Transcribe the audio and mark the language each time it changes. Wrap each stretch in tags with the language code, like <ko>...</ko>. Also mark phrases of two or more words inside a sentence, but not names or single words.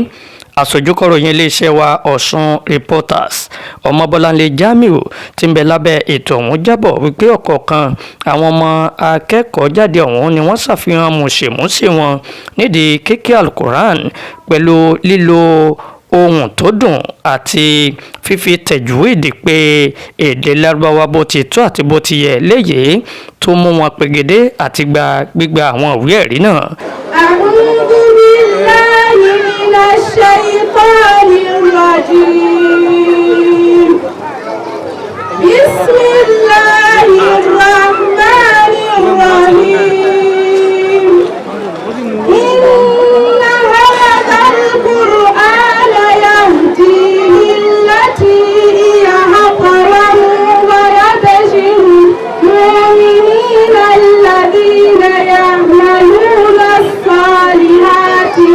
<yo>Aṣojúkọ̀ròyìn iléeṣẹ́ wa Ọ̀ṣun Reporters Ọmọbọ́láńlé Jamiu tí ń bẹ lábẹ́ ètò ọ̀hún jábọ̀ wípé ọ̀kọ̀ọ̀kan àwọn ọmọ akẹ́kọ̀ọ́ jáde ọ̀hún ni wọ́n ṣàfihàn mùṣemúṣe wọn nídìí kíké Al-Quran pẹ̀lú lílo ohun tó dùn àti fífi tajwidi pé èdè Lárúbáwá bó ti tó àti bó ti yẹ léyìí tó mú wọn pegedé àti gbígba àwọn ìwé ẹ̀rí náà.</yo> <ar>الشيطان الرجيم بسم الله الرحمن الرحيم إن هذا القرآن يهدي للتي هي أقوم ويبشر المؤمنين الذين يعملون الصالحات</ar>